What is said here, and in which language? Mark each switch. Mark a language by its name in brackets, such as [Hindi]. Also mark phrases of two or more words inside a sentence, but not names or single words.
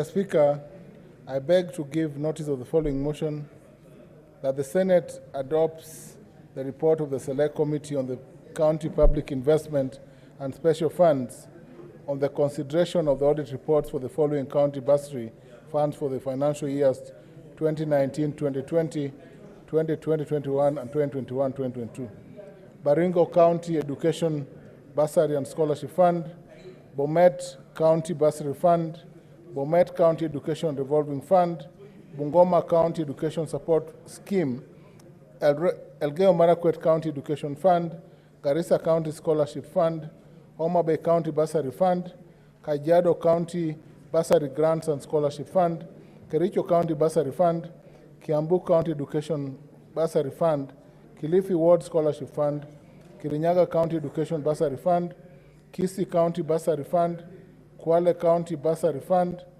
[English] Speaker, I beg to give notice of the following motion that the Senate adopts the report of the Select Committee on the County Public Investment and Special Funds on the consideration of the audit reports for the following county bursary funds for the financial years 2019-2020, 2020-21, and 2021-2022. Baringo County Education Bursary and Scholarship Fund, Bomet County Bursary Fund, Bomet County Education Revolving Fund, Bungoma County Education Support Scheme, Elgeyo Marakwet County Education Fund, Garissa County Scholarship Fund, Homa Bay County Bursary Fund, Kajiado County Bursary Grants and Scholarship Fund, Kericho County Bursary Fund, Kiambu County Education Bursary Fund, Kilifi Ward Scholarship Fund, Kirinyaga County Education Bursary Fund, Kisii County Bursary Fund, Kwale County Bursary Fund,